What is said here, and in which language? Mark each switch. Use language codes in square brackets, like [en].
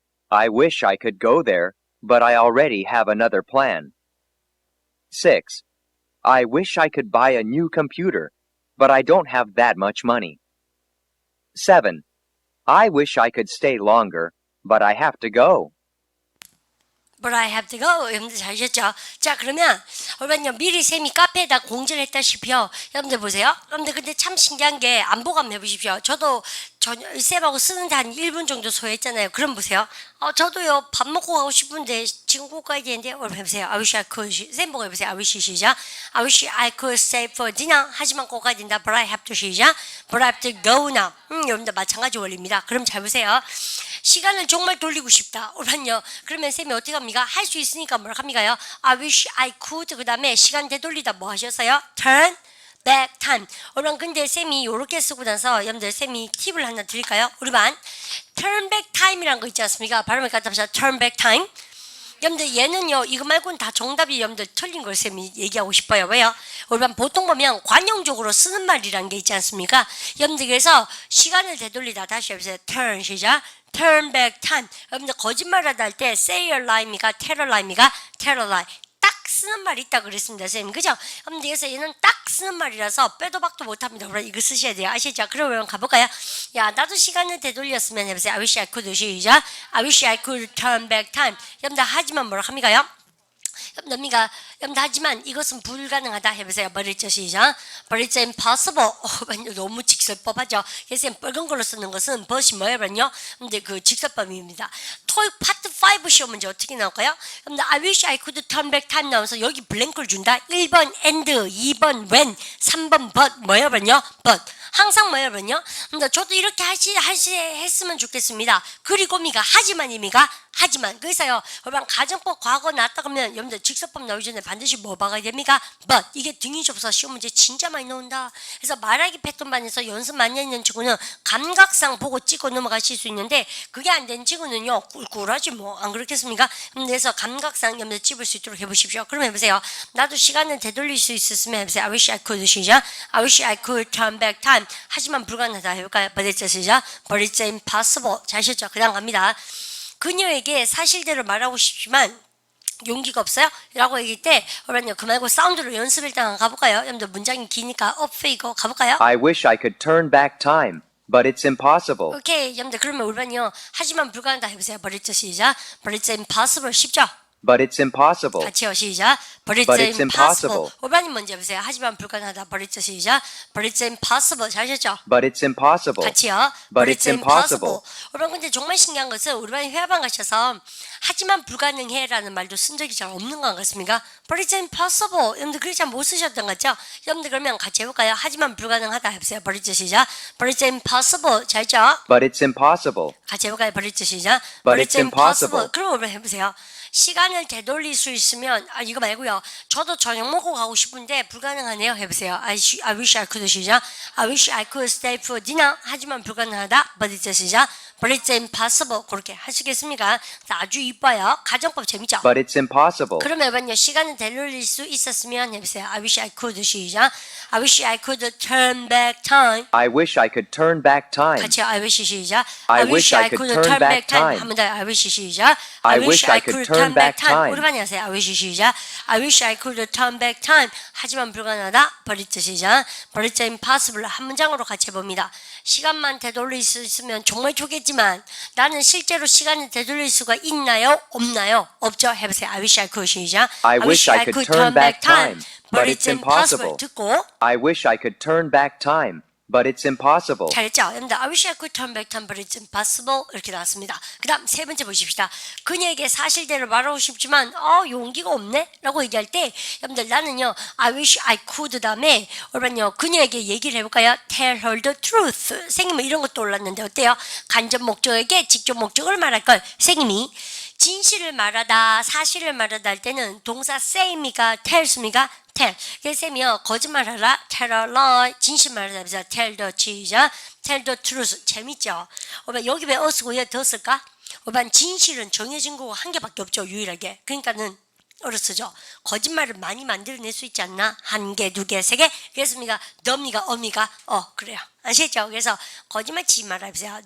[en] I wish I could go there, but I already have another plan. 6. I wish I could buy a new computer, but I don't have that much money. 7. I wish I could stay longer, but I have to go. But I have to go. [ko] 여러분들 잘하셨죠? 자, 그러면 여러분요 미리 쌤이 카페에다 공지를 했다시피요. 여러분들 보세요. 여러분들 근데 참 신기한 게 안보고 한번 해보십시오. 저도 쌤하고 쓰는데 한 1분 정도 소요했잖아요. 그럼 보세요. 저도요 밥 먹고 가고 싶은데 지금 꼭 가야 되는데 여러분 해보세요. [en] I wish I could. [ko] 쌤 보고 해보세요. I wish 시작. [en] I wish I could stay for dinner. [ko] 하지만 꼭 가야 된다. [en] But I have to 시작. But I have to go now. [ko] 여러분들 마찬가지 원리입니다. 그럼 잘 보세요. 시간을 정말 돌리고 싶다. 오란요. 그러면 쌤이 어떻게 합니까? 할 수 있으니까 뭘 합니까요? I wish I could. 그 다음에 시간 되돌리다 뭐 하셨어요? [en] Turn back time. [ko] 오란 근데 쌤이 요렇게 쓰고 나서 여러분들 쌤이 팁을 하나 드릴까요? 우리 반 turn back time이라는 거 있지 않습니까? 발음을 갖다 보자. turn back time. 여러분들 얘는요 이거 말고는 다 정답이 여러분들 틀린 걸 쌤이 얘기하고 싶어요. 왜요? 우리 반 보통 보면 관용적으로 쓰는 말이라는 게 있지 않습니까? 여러분들 그래서 시간을 되돌리다 다시 해보세요. [en] turn 시작. turn back time. [ko] 여러분들 거짓말하다 할 때 say a lie입니까? tell a lie입니까? [en] tell a lie. [ko] 딱 쓰는 말이 있다 그랬습니다, 선생님. 그죠? 여러분들 그래서 얘는 딱 쓰는 말이라서 빼도 박도 못합니다. 그럼 이거 쓰셔야 돼요. 아시죠? 그러면 가볼까요? 야, 나도 시간을 되돌렸으면 해보세요. [en] I wish I could 시작. I wish I could turn back time. [ko] 여러분들 하지만 뭐라 합니까요? 여러분들 하지만 이것은 불가능하다 해보세요. [en] But it's 시작. But it's impossible. [ko] 너무 직설법하죠. 그래서 빨간 걸로 쓰는 것은 but이 뭐예요? 근데 그 직설법입니다. 토익 파트 5 시험 문제 어떻게 나올까요? 여러분들 I wish I could turn back time 나오면서 여기 블랭크를 준다. 1번 and, 2번 when, 3번 but 뭐예요? but. 항상 뭐예요? 근데 저도 이렇게 했으면 좋겠습니다. 그리고 미가 하지만입니까? 하지만 그래서요 여러분 가정법 과거 나왔다 그러면 여러분들 직설법 나오기 전에 반드시 뭐 봐야 됩니까? but 이게 등이 접서 시험 문제 진짜 많이 나온다. 그래서 말하기 패턴반에서 연습 많이 했는 친구는 감각상 보고 찍고 넘어가실 수 있는데 그게 안 된 친구는요 꿀꿀하지 뭐 안 그렇겠습니까? 그래서 감각상 여러분들 찝을 수 있도록 해보십시오. 그럼 해보세요. 나도 시간을 되돌릴 수 있었으면 해보세요. [en] I wish I could 시작. I wish I could turn back time. [ko] 하지만 불가능하다 해볼까요? [en] But it's 시작. But it's impossible. [ko] 잘 쉬었죠? 그 다음 갑니다. 그녀에게 사실대로 말하고 싶지만 용기가 없어요? 라고 얘기할 때 그러면요 그 말고 사운드로 연습 일단 가볼까요? 여러분들 문장이 기니까 업페이고 가볼까요? [en] I wish I could turn back time, but it's impossible. [ko] 오케이 여러분들 그러면 우리반요 하지만 불가능하다 해보세요. [en] But it's 시작. But it's impossible 쉽죠? But it's impossible. [ko] 같이요 시작. [en] But it's impossible. [ko] 오반님 먼저 해보세요. 하지만 불가능하다. But it's 시작. But it's impossible. 잘하셨죠? [en] But it's impossible. [ko] 같이요. [en] But it's impossible. [ko] 오반 근데 정말 신기한 것은 우리 반이 회화방 가셔서 하지만 불가능해라는 말도 쓴 적이 잘 없는 것 같습니까? [en] But it's impossible. [ko] 여러분들 그렇게 잘 못 쓰셨던 것 같죠? 여러분들 그러면 같이 해볼까요? 하지만 불가능하다 해보세요. [en] But it's 시작. But it's impossible. [ko] 잘죠? [en] But it's impossible. [ko] 같이 해볼까요? But it's 시작. [en] But it's impossible. [ko] 그럼 오반 해보세요. 시간을 되돌릴 수 있으면 이거 말고요. 저도 저녁 먹고 가고 싶은데 불가능하네요. 해보세요. [en] I wish I could 시작. I wish I could stay for dinner. [ko] 하지만 불가능하다. [en] But it's 시작. But it's impossible. [ko] 그렇게 하시겠습니까? 아주 이뻐요. 가정법 재밌죠? [en] But it's impossible. [ko] 그러면 여러분요. 시간을 되돌릴 수 있었으면 해보세요. [en] I wish I could 시작. I wish I could turn back time. I wish I could turn back time. [ko] 같이 I wish 시작. [en] I wish I could turn back time. [ko] 한번 더 I wish 시작. [en] I wish I could turn back time. [ko] 우리 반이 하세요. I wish 시작. [en] I wish I could turn back time. [ko] 하지만 불가능하다. [en] But it's 시작. But it's impossible. [ko] 한 문장으로 같이 해봅니다. 시간만 되돌릴 수 있으면 정말 좋겠지만 나는 실제로 시간을 되돌릴 수가 있나요? 없나요? 없죠. 해보세요. [en] I wish I could 시작. I wish I could turn back time. But it's impossible. [ko] 듣고 [en] I wish I could turn back time. But it's impossible. [ko] 잘했죠? [en] 여러분들 I wish I could turn back time but it's impossible [ko] 이렇게 나왔습니다. 그 다음 세 번째 보십시다. 그녀에게 사실대로 말하고 싶지만 용기가 없네? 라고 얘기할 때 여러분들 나는요 I wish I could 다음에 여러분요 그녀에게 얘기를 해볼까요? [en] Tell her the truth. [ko] 선생님은 이런 것도 올랐는데 어때요? 간접 목적에게 직접 목적을 말할 걸 선생님이 진실을 말하다, 사실을 말하다 할 때는 동사 say입니까? tells입니까? tell. 그래서 쌤이요, 거짓말하라, tell a lie, 진실 말하다, 그래서 tell the truth, tell the truth. 재밌죠? 여기 왜 어쓰고 얘 더 쓸까? 진실은 정해진 거고 한 개밖에 없죠, 유일하게. 그러니까는 어르스죠. 거짓말을 많이 만들어낼 수 있지 않나? 한 개, 두 개, 세 개. 그랬습니까? 너입니까? 어미가? 그래요. 아시죠? 그래서 거짓말 치지 말아보세요.